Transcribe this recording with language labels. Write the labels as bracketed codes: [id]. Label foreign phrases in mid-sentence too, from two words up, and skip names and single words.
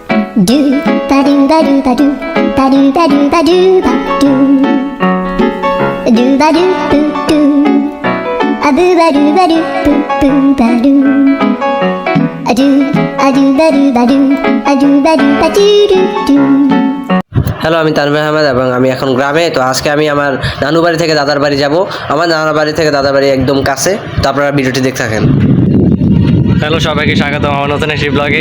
[bn] Do ba do ba do ba do ba do ba do ba do ba do do ba do do do a do ba do ba do boo boo ba do a do ba do ba do a do ba do ba do do do. হ্যালো, আমি তানভীর আহমেদ এবং আমি এখন গ্রামে। তো আজকে আমি আমার নানু বাড়ি থেকে দাদার বাড়ি যাব। আমার নানা বাড়ি থেকে দাদার বাড়ি একদম কাছে। তো আপনারা ভিডিওটি দেখতে থাকেন। হ্যালো, সবাইকে স্বাগতম আমার নতুন একটি ব্লগে।